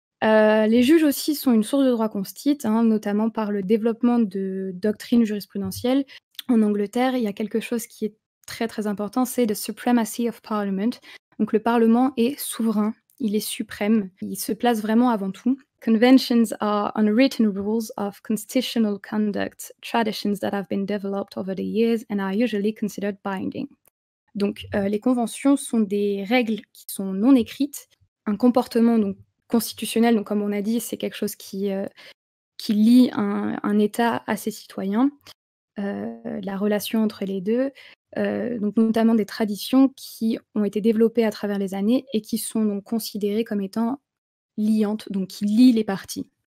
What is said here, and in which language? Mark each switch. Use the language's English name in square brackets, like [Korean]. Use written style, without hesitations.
[French] Les juges aussi sont une source de droit constit, hein, notamment par le développement de doctrines jurisprudentielles. En Angleterre, il y a quelque chose qui est très, très important, c'est [English] the supremacy of parliament. [French] Donc le parlement est souverain, il est suprême, il se place vraiment avant tout. [English] Conventions are unwritten rules of constitutional conduct, traditions that have been developed over the years and are usually considered binding. [French] Donc les conventions sont des règles qui sont non écrites, un comportement donc constitutionnel, donc comme on a dit, c'est quelque chose qui lie un État à ses citoyens, la relation entre les 2, donc notamment des traditions qui ont été développées à travers les années et qui sont donc considérées comme étant liantes, donc qui lient les parties.